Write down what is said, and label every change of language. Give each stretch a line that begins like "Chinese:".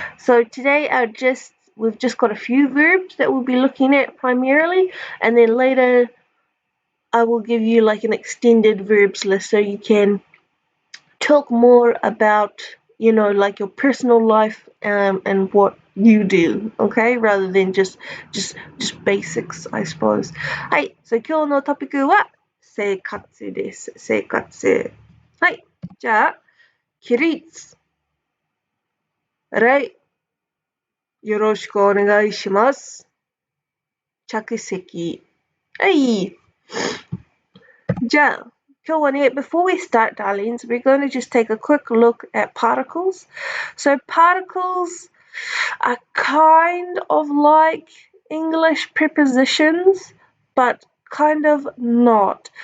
English: So today we've just got a few verbs that we'll be looking at primarily, and then later I will give you like an extended verbs list so you can talk more about, like your personal life and what you do, okay? Rather than just basics, I suppose.
Japanese: はい。 So 今日のトピックは生活です。生活。はい。じゃあ、起立。礼。よろしくお願いします。着席。はい。じゃあ、今日はね、
English: before we start, darlings, we're going to just take a quick look at particles. So particles are kind of like English prepositions, but kind of not.